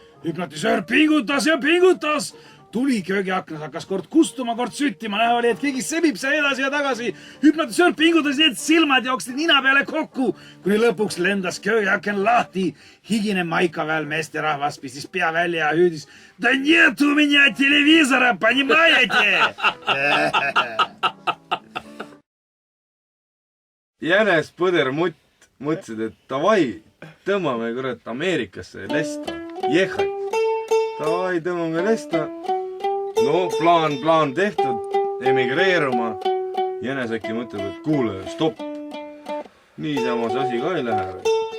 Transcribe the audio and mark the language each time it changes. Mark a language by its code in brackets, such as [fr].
[et] Hüpnotisöör pingutas ja pingutas. Tuli köögiaknas hakkas kord kustuma, kord süttima. Näha oli, et keegi sebib see edasi ja tagasi. Hüpnotisöör pingutas nii, et silmad jooksid nina peale kokku. Kuni lõpuks lendas köögiaken lahti. Higine maika veel meesterahvas pistis pea välja ja hüüdis. [ru] Da нет у меня телевизора, понимаете? [et] Jänes Põder Mutt mõtlesid, et davai, tõmbame kurat Ameerikasse lesta. Jehhat. Davai, tõmbame lesta. No, plaan tehtud, emigreeruma. Jänes äkki mõtleb, et kuule, stopp. Niisama see asi ka ei lähe.